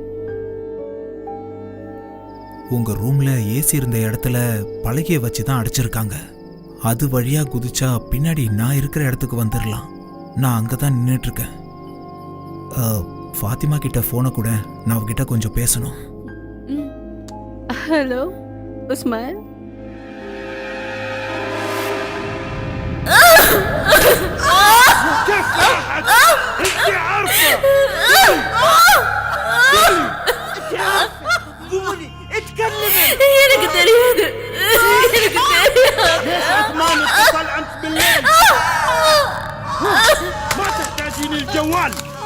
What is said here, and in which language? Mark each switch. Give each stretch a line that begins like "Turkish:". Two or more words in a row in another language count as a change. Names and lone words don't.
Tamil: உங்க ரூம்ல ஏசி இருந்த இடத்துல பலகையை வச்சு தான் அடைச்சிருக்காங்க. அது வழியா குதிச்சா பின்னாடி நான் இருக்கிற இடத்துக்கு வந்துடலாம். நான் அங்கே தான் நின்றுட்டு இருக்கேன். ஃபாத்திமா கிட்ட ஃபோனை கூட, நான் அவகிட்ட கொஞ்சம் பேசணும்.
Arabic: هلو عثمان. كيف راحت؟ انت عارفة. انت عارفة. قولي اتكلمي.
Tamil: எனக்கு தெரியாது. எனக்கு தெரியாது.
Arabic: ليش عثمان اتصل امس بالليل؟ ما تحتاجين الجوال.